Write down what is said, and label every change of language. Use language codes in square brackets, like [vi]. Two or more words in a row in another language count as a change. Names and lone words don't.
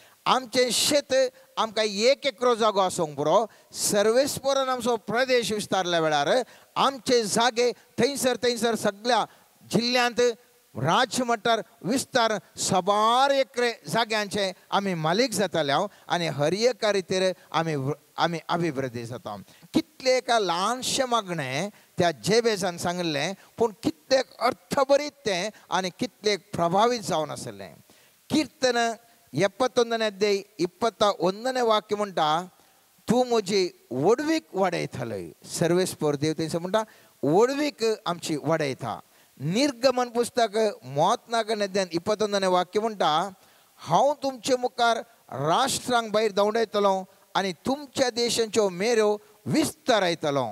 [kok] आमचे शेत आमकां एक एकरो जागो आसूंक पुरो सर्वेस्परान आमचो प्रदेश विस्तारल्या वेळार आमचे जागे थंयसर सगळ्या जिल्ल्यांत राजमठार विस्तार सबार एकरे जाग्यांचे आमी मालीक जाताले आनी हर एका रितीर आमी अभिवृद्धी जाता. कितले एका ल्हानशे मागणें त्या जेबेजान सांगलें पूण कितलेक अर्थभरीत तें आनी कितलेक प्रभावीत जावन आसलें. कीर्तन [kn] 71ನೇ ಅಧ್ಯಾಯ 21ನೇ [kok] वाक्य म्हणटा तूं म्हजी वडवीक वाडयतलय. सर्वेस्पर देव थंयसर म्हणटा वडवीक आमची वाडयता. निर्गमन पुस्तक 34ನೇ अध्याय 21ನೇ वाक्य म्हणटा हांव तुमचे मुखार राष्ट्रांक भायर धांवडयतलो आनी तुमच्या देशांच्यो मेऱ्यो विस्तारयतलो.